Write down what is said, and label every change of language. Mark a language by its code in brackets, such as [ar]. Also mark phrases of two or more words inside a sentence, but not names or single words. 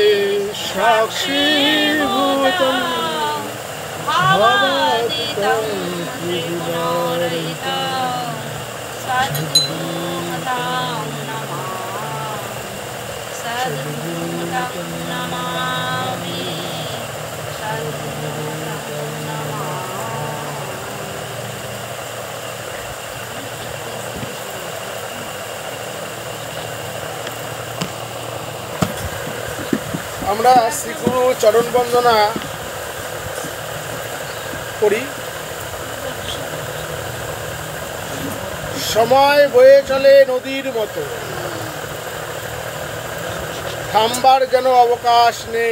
[sa] साक्षीभूतं भवादितं त्रिगुणरहितं सद्गुरुं नमामि सद्गुरुं नमामि सद्गुरुं नमामि। [bn] আমরা শ্রীগুরু চরণ বন্দনা করি। সময় বয়ে চলে নদীর মতো, থামবার যেন অবকাশ নেই।